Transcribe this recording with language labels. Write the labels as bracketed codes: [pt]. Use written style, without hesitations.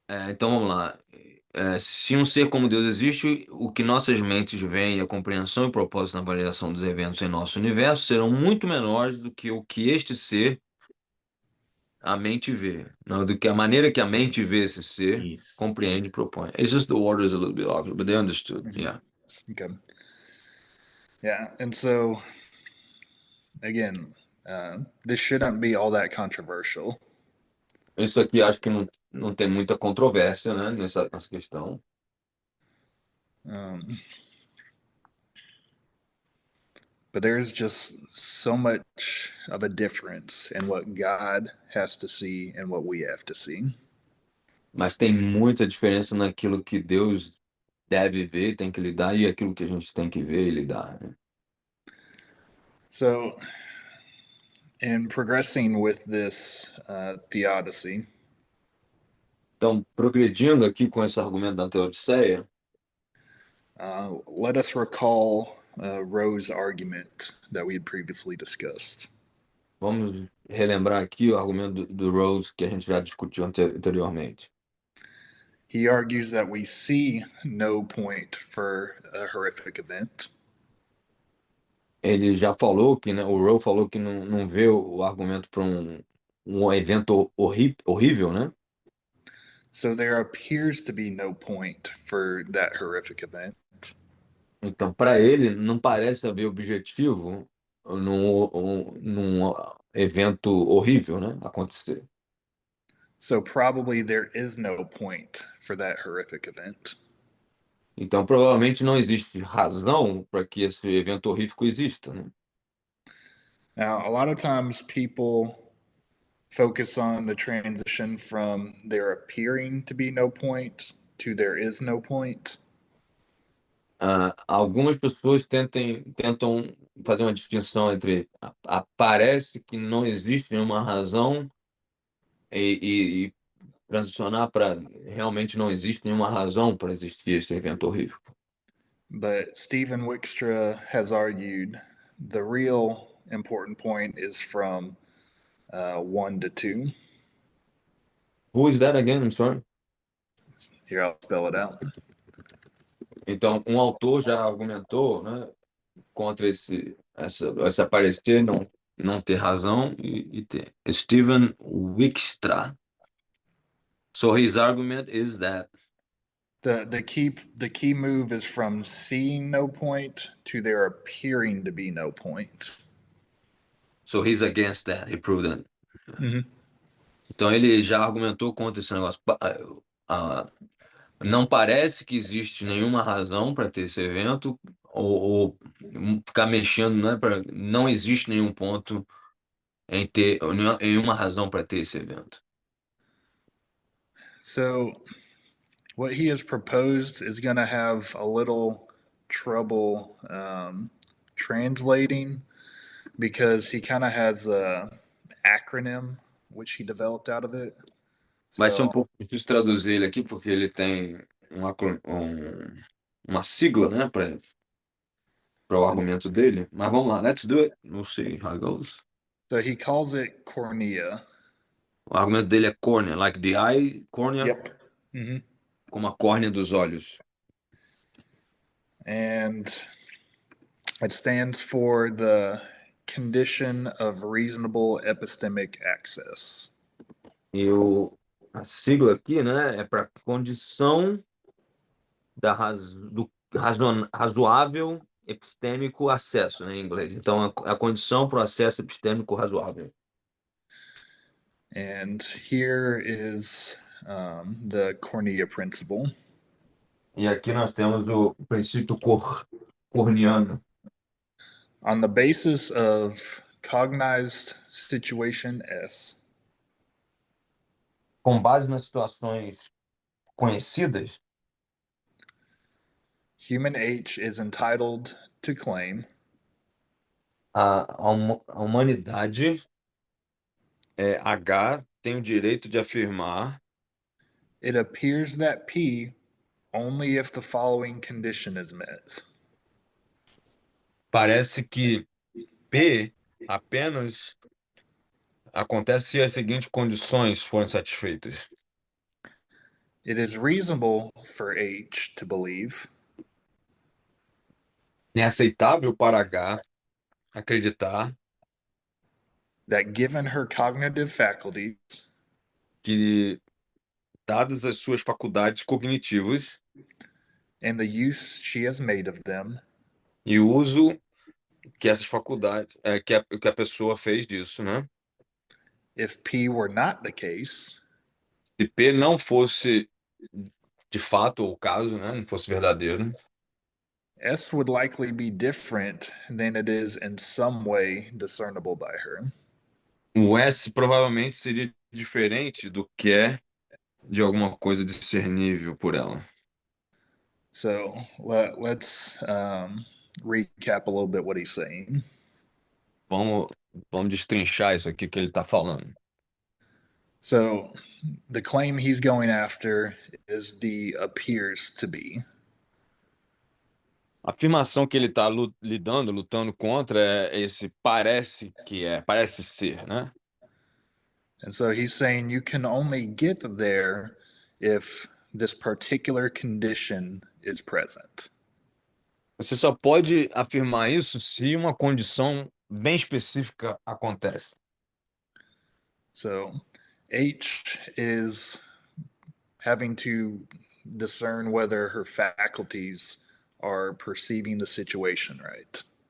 [pt] então vamos lá. Se um ser como Deus existe, o que nossas mentes veem, a compreensão e o propósito na avaliação dos eventos em nosso universo serão muito menores do que o que este ser, a mente vê, não, do que a maneira que a mente vê esse ser, Isso. compreende e propõe. [en] It's just the order is a little bit awkward, but they understood. Mhm. Yeah. Okay. Yeah. And so, again, this shouldn't be all that controversial. [pt] Isso aqui acho que não tem muita controvérsia, né, nessa questão. [en] Um, but there's just so much of a difference in what God has to see and what we have to see. [pt] Mas tem muita diferença naquilo que Deus deve ver, tem que lidar, e aquilo que a gente tem que ver e lidar, né? [en] So, in progressing with this theodicy, [pt] Então, progredindo aqui com esse argumento da Teodiceia, [en] let us recall Rowe's argument that we had previously discussed. [pt] vamos relembrar aqui o argumento do Rose que a gente já discutiu anteriormente. [en] He argues that we see no point for a horrific event. [pt] Ele já falou que, né, o Rose falou que não vê o argumento para um evento horrível, né? [en] So there appears to be no point for that horrific event. [pt] Então, para ele, não parece haver objetivo num evento horrível, né, acontecer. [en] So probably there is no point for that horrific event. [pt] Então, provavelmente não existe razão para que esse evento horrífico exista, né? [en] Now, a lot of times people focus on the transition from there appearing to be no point to there is no point. [pt] Algumas pessoas tentam fazer uma distinção entre parece que não existe nenhuma razão e transicionar para realmente não existe nenhuma razão para existir esse evento horrível. [en] But Stephen Wickstra has argued the real important point is from 1 to 2. Who is that again? I'm sorry. Here, I'll spell it out. [pt] Então, um autor já argumentou, né, contra esse aparecer não ter razão e ter. [en] Stephen Wickstra. So his argument is that The key move is from seeing no point to there appearing to be no point. so he's against that. He proved that. Mhm. [pt] Então ele já argumentou contra esse negócio. Não parece que existe nenhuma razão para ter esse evento ou ficar mexendo, né? Não existe nenhum ponto em ter nenhuma razão para ter esse evento. [en] So what he has proposed is going to have a little trouble translating because he kind of has a acronym which he developed out of it. [pt] Vai ser um [en] So [pt] pouco difícil traduzir ele aqui porque ele tem uma sigla, né, para o argumento dele. Mas vamos lá, [en] let's do it. We'll see how it goes. so he calls it cornea. [pt] O argumento dele é córnea, [en] like the eye, [pt] córnea, [en] Yep. Mm-hmm. [pt] como a córnea dos olhos. [en] And it stands for the condition of reasonable epistemic access. [pt] E a sigla aqui, né, é para condição do razoável epistêmico acesso, né, em inglês. Então, a condição para o acesso epistêmico razoável. [en] And here is the cornea principle. [pt] E aqui nós temos o princípio corniano. [en] On the basis of cognized situation S, [pt] Com base nas situações conhecidas, [en] human H is entitled to claim [pt] a humanidade, H, tem o direito de afirmar [en] it appears that P only if the following condition is met. [pt] parece que P apenas acontece se as seguintes condições forem satisfeitas. [en] It is reasonable for H to believe [pt] É aceitável para H acreditar [en] that given her cognitive faculties, [pt] que, dadas as suas faculdades cognitivas [en] and the use she has made of them, [pt] e o uso que essas faculdades, que a pessoa fez disso, né? [en] if P were not the case, [pt] Se P não fosse de fato o caso, né? Não fosse verdadeiro, [en] S would likely be different than it is in some way discernible by her. [pt] o S provavelmente seria diferente do que é de alguma coisa discernível por ela. [en] So let's recap a little bit what he's saying. [pt] Vamos destrinchar isso aqui que ele está falando. [en] So the claim he's going after is the appears to be. [pt] A afirmação que ele está lutando contra é esse parece ser, né? [en] And so he's saying you can only get there if this particular condition is present. [pt] Você só pode afirmar isso se uma condição bem específica acontece. [en] So H is having to discern whether her faculties are perceiving the situation right.